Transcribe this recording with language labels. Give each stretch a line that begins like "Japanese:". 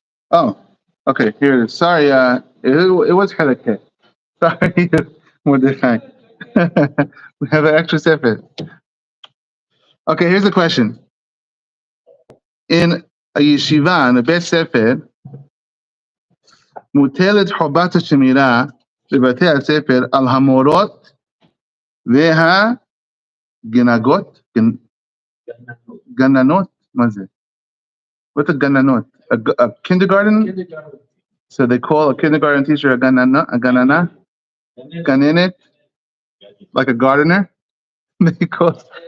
English: Oh, okay, here it is. Sorry, it was Halakha. Sorry, Mordechai. We have an extra sefer. Okay, here's the question. In a yeshiva, in a bet sefer,
Hebrew: מוטלת חובת השמירה בבתי הספר על המורות והגננות, גננות, מה זה?
English: What's a גננות? A kindergarten? So they call a kindergarten teacher a ganana, ganenet, like a gardener. They call.